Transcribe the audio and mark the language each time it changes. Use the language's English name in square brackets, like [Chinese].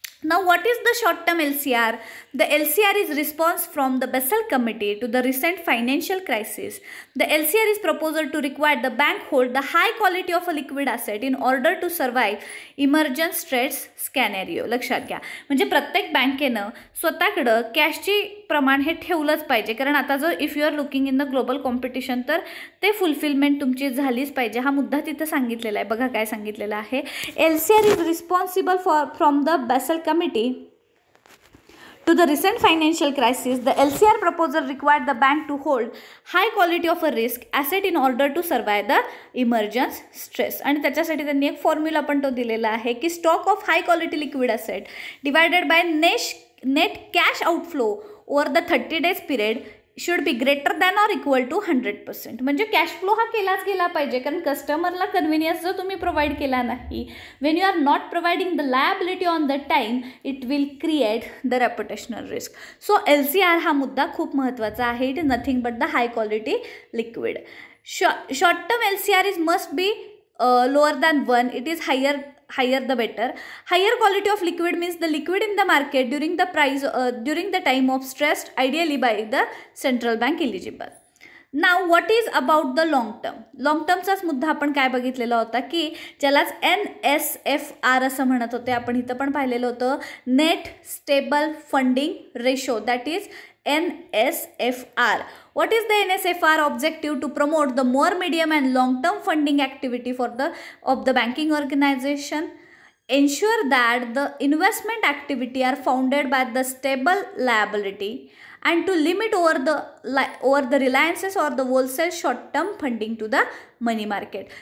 [English] Now what is the short term LCR? The LCR is response from the Basel Committee to the recent financial crisis. The LCR is proposal to require the bank hold the high quality of a liquid asset in order to survive emergent stress scenario. [Marathi] लक्षात घ्या, म्हणजे प्रत्येक बँकेनं स्वतःकडं कॅशची प्रमाण हे ठेवलंच पाहिजे, कारण आता जर [English] if you are looking in the global competition [Marathi] तर ते फुलफिलमेंट तुमची झालीच पाहिजे. हा मुद्दा तिथं सांगितलेला आहे. बघा काय सांगितलेलं आहे. [English] LCR is responsible from the Basel Committee to the recent financial crisis. The LCR proposal required the bank to hold high quality of a risk asset in order to survive the emergence stress. [Marathi] आणि त्याच्यासाठी त्यांनी एक formula पण तो दिलेला आहे की [English] Stock of high quality liquid asset divided by net cash outflow over the 30 days period should be greater than or equal to 100%. [Marathi] म्हणजे कॅश फ्लो हा केलाच गेला पाहिजे, कारण कस्टमरला कन्व्हिनियन्स जर तुम्ही प्रोव्हाइड केला नाही, [English] When you are not providing the liability on the time, it will create the reputational risk. [Marathi] So LCR हा मुद्दा खूप महत्त्वाचा आहे. [English] It is nothing but the high quality liquid. Short term LCR is must be lower than 1. It is higher the better. Higher quality of liquid means the liquid in the market during the time of stress, ideally by the central bank eligible. Now what is about the long term? [Marathi] Long टर्मचाच मुद्दा आपण काय बघितलेला होता की ज्यालाच NSFR असं म्हणत होते. आपण इथं पण पाहिलेलं होतं net stable funding ratio, that is NSFR. [English] What is the NSFR objective? To promote the more medium and long term funding activity of the banking organization. Ensure that the investment activity are founded by the stable liability and to limit over the reliances or the wholesale short term funding to the money market.